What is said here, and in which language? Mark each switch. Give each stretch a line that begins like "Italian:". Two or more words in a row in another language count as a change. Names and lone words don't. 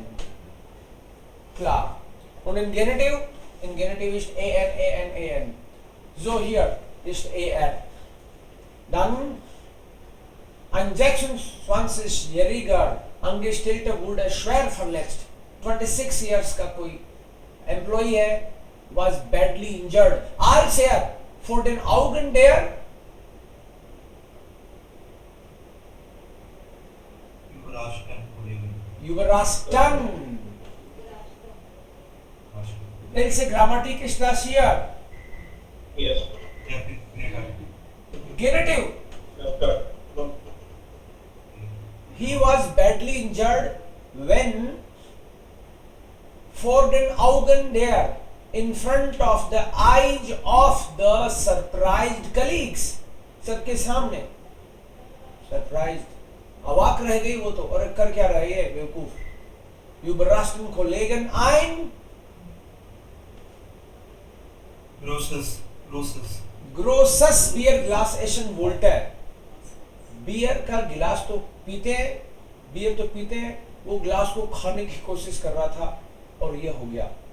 German: Klar. Und in Genitiv ist en. So hier ist Dann ein 26-jähriger Angestellter wurde schwer verletzt.
Hindi: 26 years का कोई employee है,
English: was badly injured.
German: Als vor den Augen der überraschten. Welche Grammatik ist das hier?
English: Yes. Genitive. Correct. He was badly injured when
German: vor den Augen der,
English: in front of the eyes of the surprised colleagues.
Hindi: सबके सामने surprised, अवाक रह गई वो तो, और कर क्या रही है बेवकूफ.
German: Überraschten Kollegen ein großes Bierglas essen wollte.
Hindi: बियर का गिलास तो पीते हैं, बियर तो पीते हैं, वो ग्लास को खाने की कोशिश कर रहा था और ये हो गया.